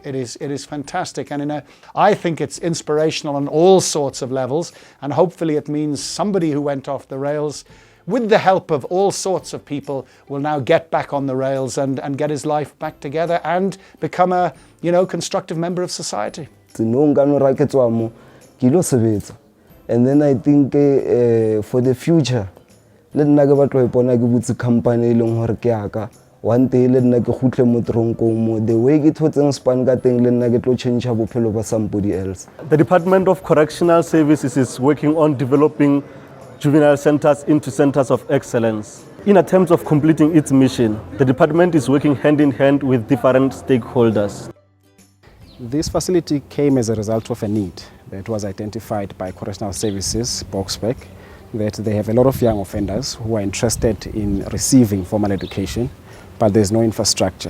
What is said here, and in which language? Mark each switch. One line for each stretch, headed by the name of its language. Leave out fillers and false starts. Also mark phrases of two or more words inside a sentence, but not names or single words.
English: It is fantastic, and I think it's inspirational on all sorts of levels, and hopefully it means somebody who went off the rails with the help of all sorts of people, will now get back on the rails and get his life back together and become a, constructive member of society. And then I think for the future, let
Southern Sotho: nna ke batla ho ipona ke butse company le hore ke aka
English: one day
Southern Sotho: le nna ke khutle mo tronkong mo
English: the way
Southern Sotho: ke thotseng span ka teng le nna ke tlo change bophelo ba
English: somebody else. The Department of Correctional Services is working on developing juvenile centers into centers of excellence. In attempts of completing its mission, the department is working hand in hand with different stakeholders. This facility came as a result of a need that was identified by Correctional Services, Boksburg, that they have a lot of young offenders who are interested in receiving formal education, but there's no infrastructure.